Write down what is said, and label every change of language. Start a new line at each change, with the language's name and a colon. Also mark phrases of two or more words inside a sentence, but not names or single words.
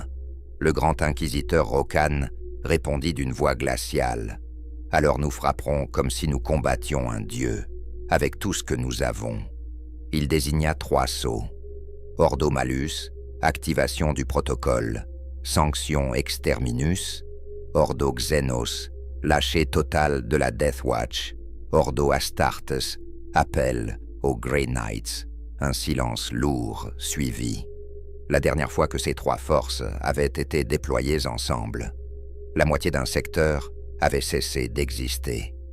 French: Le grand inquisiteur Rokan répondit d'une voix glaciale. « Alors nous frapperons comme si nous combattions un dieu, avec tout ce que nous avons. » Il désigna 3 sceaux. Ordo Malus, activation du protocole, sanction exterminus. Ordo Xenos, lâcher total de la Death Watch. Ordo Astartes, appel aux Grey Knights. Un silence lourd suivit. La dernière fois que ces 3 forces avaient été déployées ensemble, la moitié d'un secteur avait cessé d'exister.